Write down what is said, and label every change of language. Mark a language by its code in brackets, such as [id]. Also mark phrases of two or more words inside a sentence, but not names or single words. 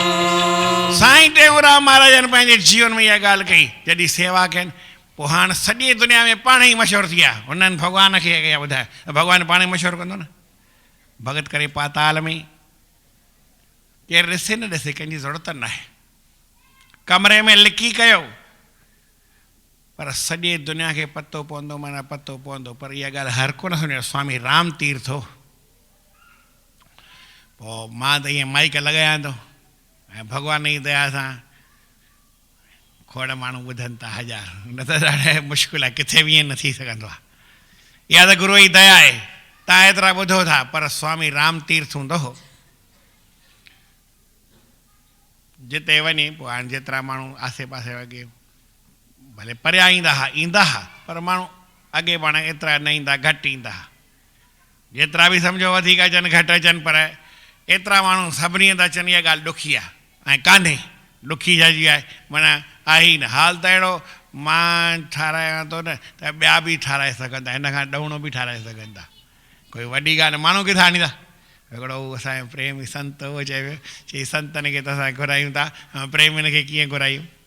[sd] साईं टेऊंराम महाराजन पंहिंजे जीवन में इहा ॻाल्हि कई जॾहिं सेवा कयनि पोइ हाणे सॼी दुनिया में पाण ई मशहूरु थी विया हुननि भॻवान खे इहा ॿुधायो भॻवानु पाण ई मशहूरु कंदो न भॻत करे पाताल में केरु ॾिसे न ॾिसे कंहिंजी ज़रूरत न आहे कमरे में लिकी कयो पर सॼे दुनिया खे पतो पवंदो माना पतो पवंदो पर इहा ॻाल्हि हर को न सम्झो स्वामी राम तीर्थ हो पोइ मां त ईअं माइक लॻायां थो ऐं भॻवान जी दया सां खोड़ माण्हू ॿुधनि था हज़ार न त ॾाढा मुश्किल आहे किथे बि ईअं न थी सघंदो आहे इहा त गुरूअ जी दया आहे तव्हां एतिरा ॿुधो था पर स्वामी राम तीर्थ हूंदो हो जिते वञे पोइ हाणे जेतिरा माण्हू आसे पासे वॻे भले परियां ईंदा हुआ पर माण्हू अॻे पाण एतिरा न ईंदा घटि ईंदा हुआ जेतिरा बि सम्झो वधीक अचनि घटि अचनि पर एतिरा माण्हू सभिनी हंधि अचनि इहा ॻाल्हि ॾुखी आहे ऐं कान्हे ॾुखी छाजी आहे माना आहे ई न हाल त अहिड़ो मां ठारायां थो न त ॿिया बि ठाराए सघनि था हिन खां ॾहुणो बि ठाराए सघनि था कोई वॾी ॻाल्हि माण्हू किथां आणींदा हिकिड़ो असांजो प्रेमी संत उहो चए पियो चई संतनि खे त असां घुरायूं था प्रेमियुनि खे कीअं घुरायूं